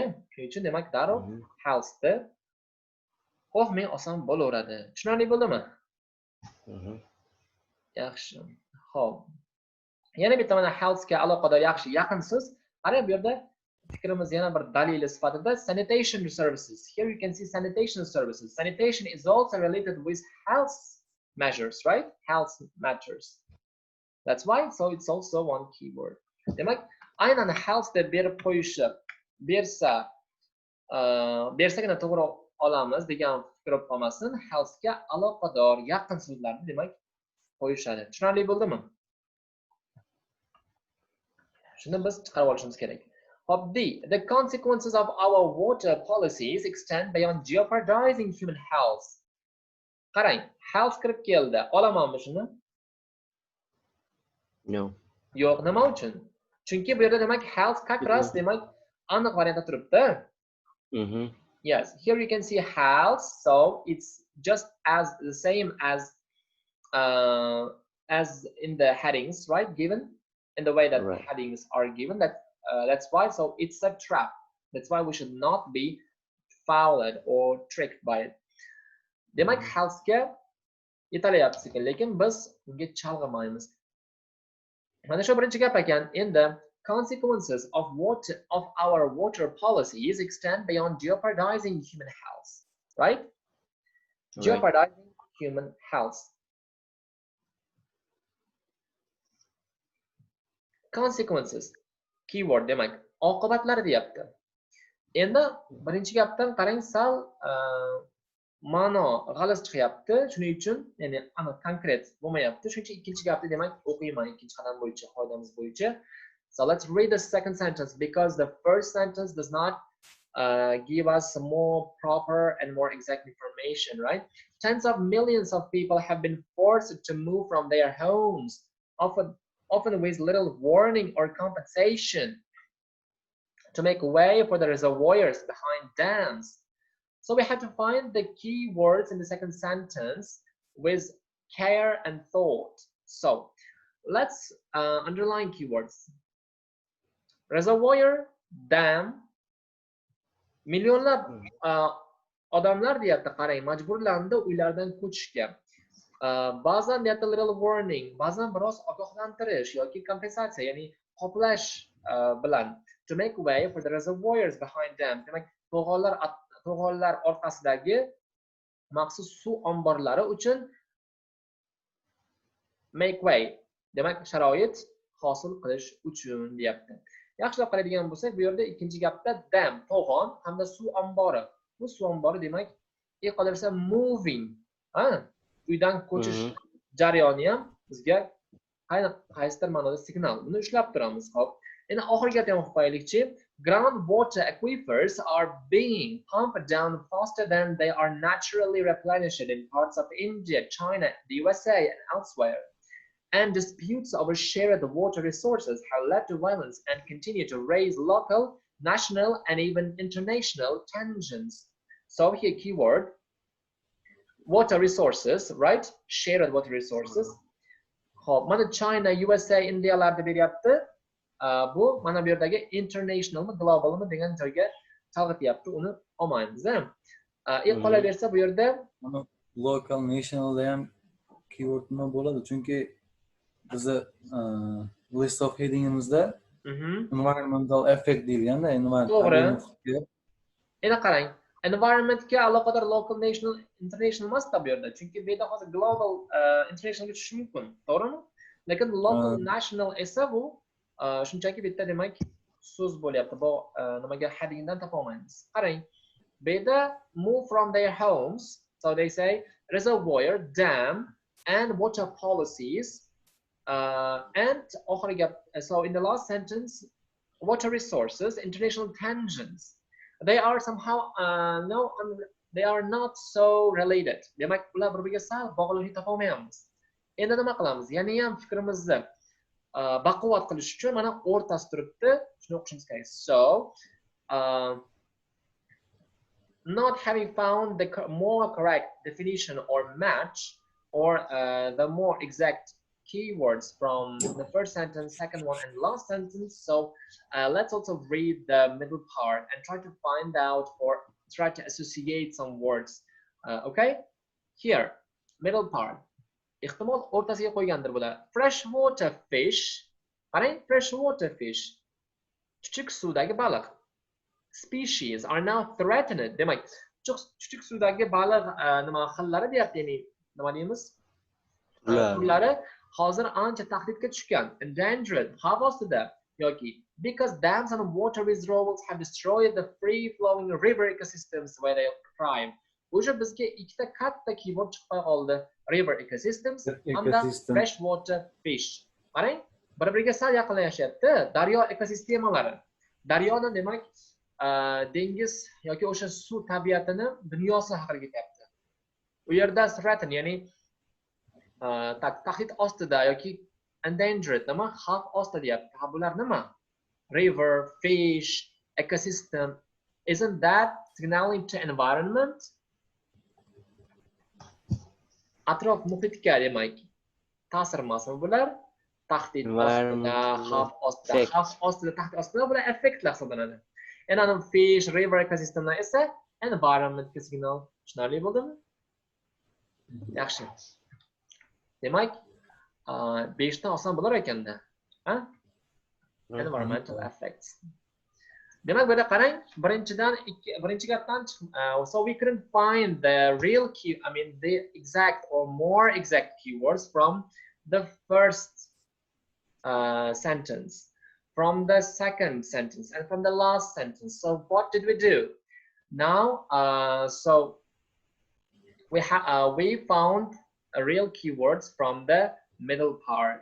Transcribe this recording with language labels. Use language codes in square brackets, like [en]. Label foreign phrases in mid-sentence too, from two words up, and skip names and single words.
[uz] Shuning uchun demak darrov healthni men oson bo'laveradi. Tushunarli bo'ldimi? Yaxshi. Xo'p. Yana bitta mana healthga aloqador yaxshi yaqin so'z. Qarang, bu yerda fikrimiz yana bir dalili sifatida [en] sanitation services. Here you can see sanitation services. Sanitation is also related with health measures, right? Health matters. That's why, so it's also one keyword. [uz] Demak, aynan health deb berib qo'yishi, bersagina to'g'ri olamiz degan fikr bo'lib qolmasin. Healthga aloqador yaqin so'zlarni demak qo'yishadi. Tushunarli bo'ldimi? Shuni biz chiqarib olishimiz kerak. Hop, [en] the consequences of our water policies extend beyond jeopardizing human health. [uz] Qarang, health kirib keldi. Olamanmi shuni? [en] No. [uz] Yo'q, nima uchun? Chunki bu yerda demak health kakras demak aniq variantda turibdi. [en] Yes, here you can see health, so it's just as the same as in the headings, right? Given in the way that the headings are given. That's why. So it's a trap. That's why we should not be fooled or tricked by it. [uz] Demak, healthga yetalyapti ekan, lekin biz unga chalg'imaymiz. Mana shu birinchi gap ekan. Endi [en] consequences of our water policies extend beyond jeopardizing human health, right? Jeopardizing human health. [uz] Consequences keyword demak oqibatlari deyapti. Endi birinchi gapdan qarang, sal ma'no g'alati chiqyapti. Shuning uchun, ya'ni aniq konkret bo'lmayapti. Shuning uchun ikkinchi gapni demak o'qiyman ikkinchi qadam bo'yicha, qoidamiz bo'yicha. [en] So let's read the second sentence because the first sentence does not give us more proper and more exact information, right? Tens of millions of people have been forced to move from their homes, often with little warning or compensation, to make way for the reservoirs behind dams. So we have to find the key words in the second sentence with care and thought. So let's underline keywords. Reservoir, [uz] dam, millionlab odamlar deyapti, qarang, majburlandi uylardan ko'chishga. Ba'zan deyapti [en] little warning, [uz] ba'zan biroz ogohlantirish yoki kompensatsiya, ya'ni qoplash bilan [en] to make way for the reservoirs behind them. [uz] Demak, to'g'onlar orqasidagi maxsus suv omborlari uchun [en] make way. [uz] Demak, sharoit hosil qilish uchun deyapti. Yaxshilab qaraydigan bo'lsak, bu yerda ikkinchi gapda dam, to'g'on hamda suv ombori. Bu suv ombori demak, qolaversa moving, uydan ko'chish jarayoni ham bizga qaysidir ma'noda signal. Buni ushlab turamiz. Xo'p. Endi oxirgi gapni ham o'qib qo'yaylikchi. [en] Groundwater aquifers are being pumped down faster than they are naturally replenished in parts of India, China, the USA, and elsewhere. And disputes over shared water resources have led to violence and continue to raise local, national, and even international tensions. So here keyword, water resources, right? Shared water resources. [uz] Mana China, USA, Indialarda beryapti. Bu mana bu yerdagi internationalmi, globalmi degan joyga chalg'ityapti. Uni olmaymiz. Qolaversa bu yerda local, nationalda ham keyword nima bo'ladi? Chunki bizni [en] list of headingimizda environmental effect [uz] deyilganda, to'g'ri. Endi qarang, environmentga aloqador [en] local, national, international [uz] emas bu yerda. Chunki bu yerda hozir global, internationalga tushishi mumkin, to'g'rimi? Lekin [en] local, national [uz] esa bu shunchaki bitta demak so'z bo'lyapti. Bu nimaga headingdan topa olmaymiz. Qarang, bu yerda [en] move from their homes, so they say reservoir, dam and water policies. And so in the last sentence, water resources, international tensions, they are somehow they are not so related. [uz] Demak, ular bir-biriga sal bog'liqlik topa olmayapmiz. Endi nima qilamiz? Yana ham fikrimizni baquvvat qilish uchun mana o'rtasi turibdi. Shuni o'qishimiz kerak. [en] So, not having found the more correct definition or match or the more exact keywords from the first sentence, second one, and last sentence. So let's also read the middle part and try to find out or try to associate some words. Okay? Here, middle part. [uz] Ehtimol o'rtasiga qo'ygandir bular. [en] Freshwater fish. [uz] Qarang, [en] freshwater fish. [uz] Chuchuk suvdagi baliq. [en] Species are now threatened. [uz] Demak, chuchuk suvdagi baliq nima xillari deyapti, ya'ni nima deymiz? Turlari hozir ancha tahdidga tushgan, endangered, xavf ostida yoki [en] because dams and water withdrawals have destroyed the free flowing river ecosystems where they thrive. [uz] O'sha bizga ikkita katta keyword chiqib qoldi. [en] River ecosystems [uz] hamda [en] freshwater fish. [uz] Qarang, bir-biriga sal yaqinlashyapti. Daryo ekosistemalari. Daryoni demak dengiz yoki o'sha suv tabiatini dunyosi haqida ketyapti. U yerda threaten, ya'ni tahdid ostida yoki endangered, nima xavf ostida deyapti. Bular nima? [en] River, fish, ecosystem. Isn't that signaling to environment? [uz] Atrof muhitga demak ta'sir emasmi bular? Tahdid ostida, xavf ostida, tahdid ostida bular effektlar hisoblanadi. [en] And fish, river [uz] ecosystemlar esa environmentga signal. Tushunarli bo'ldimi? Yaxshi. Demak, 5 dan oson bo'lar ekanda. [en] Environmental effects. [uz] Demak, bu yerda qarang, birinchi gapdan [en] so we couldn't find the real key, the exact or more exact keywords from the first sentence, from the second sentence, and from the last sentence. So what did we do? Now, so we found real keywords from the middle part.